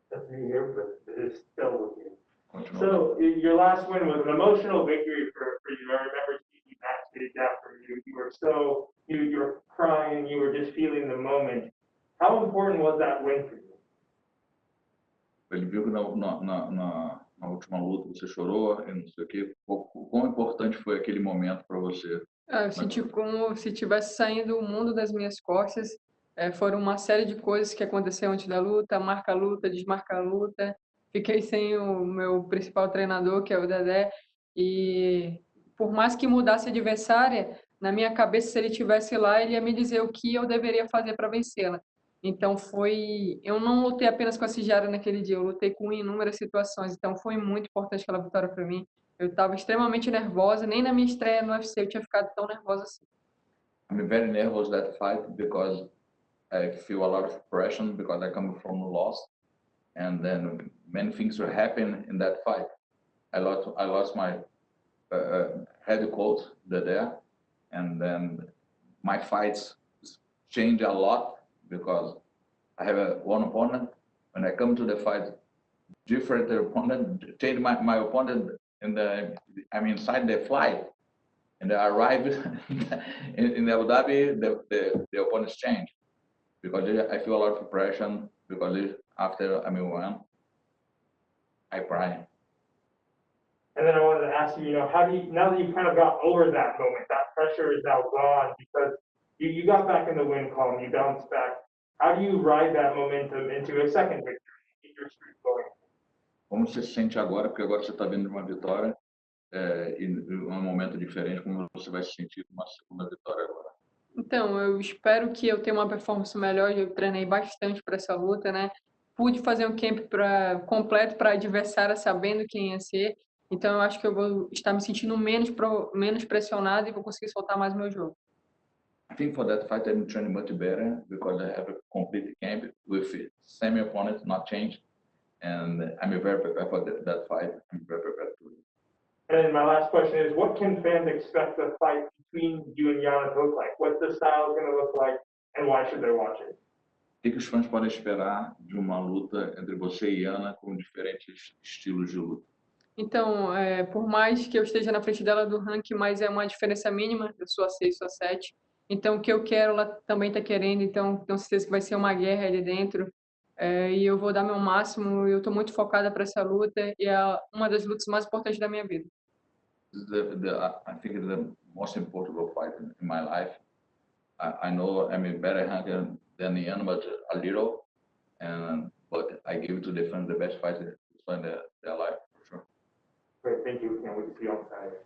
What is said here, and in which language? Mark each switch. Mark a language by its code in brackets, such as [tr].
[en] Here, but it's still with you. So your last win was an emotional victory for you. I remember seeing you backstage after you were you were crying, you were just feeling the moment. How important was that win for you? [pt] Ele viu que na última luta você chorou e não sei o quê. Quão importante foi aquele momento para você? Eu senti como se estivesse saindo o mundo das minhas costas. Foram uma série de coisas que aconteceu antes da luta, marca a luta, desmarca a luta. Fiquei sem o meu principal treinador, que é o Dedé, e por mais que mudasse a adversária, na minha cabeça, se ele estivesse lá, ele ia me dizer o que eu deveria fazer para vencê-la. Então eu não lutei apenas com a Sijara naquele dia, eu lutei com inúmeras situações, então foi muito importante aquela vitória para mim. Eu estava extremamente nervosa, nem na minha estreia no UFC eu tinha ficado tão nervosa assim. [en] I'm very nervous that fight because I feel a lot of pressure because I come from loss, and then many things will happen in that fight. I lost my head coach there, and then my fights change a lot because I have one opponent. When I come to the fight, different opponent, change my opponent I'm inside the flight, and I arrive in Abu Dhabi, the opponents change because I feel a lot of pressure because after I won, I cry. And then I wanted to ask you, how do you, now that you've kind of got over that moment, that pressure is now gone because you got back in the win column, you bounced back. How do you ride that momentum into a second victory, keep your streak going? [pt] Como você se sente agora? Porque agora você está vindo de uma vitória e um momento diferente. Como você vai se sentir com uma segunda vitória agora? Então, eu espero que eu tenha uma performance melhor. Eu treinei bastante para essa luta, né? Pude fazer um camp completo para a adversária, sabendo quem ia ser. Então, eu acho que eu vou estar me sentindo menos pressionado e vou conseguir soltar mais o meu jogo. [en] I think for that fight I'm training much better because I have a complete camp with same opponent, not changed, and I'm very prepared for that fight. I'm very prepared to it. And then my last question is, what can fans expect the fight between you and Yana to look like? What's the style going to look like, and why should they watch it? [pt] O que os fãs podem esperar de uma luta entre você e Yana com diferentes estilos de luta? Então, por mais que eu esteja na frente dela do ranking, mas é uma diferença mínima, eu sou a 6, sou a 7. Então, o que eu quero, ela também está querendo, então tenho certeza que vai ser uma guerra ali dentro. E eu vou dar meu máximo, eu estou muito focada para essa luta, e é uma das lutas mais importantes da minha vida. [en] I think it's the most important fight in my life. I know I'm a better hunter than Yana, but a little, but I give it to defend the best fighter in their life, for sure. Great, thank you. Can't wait to see you on Saturday.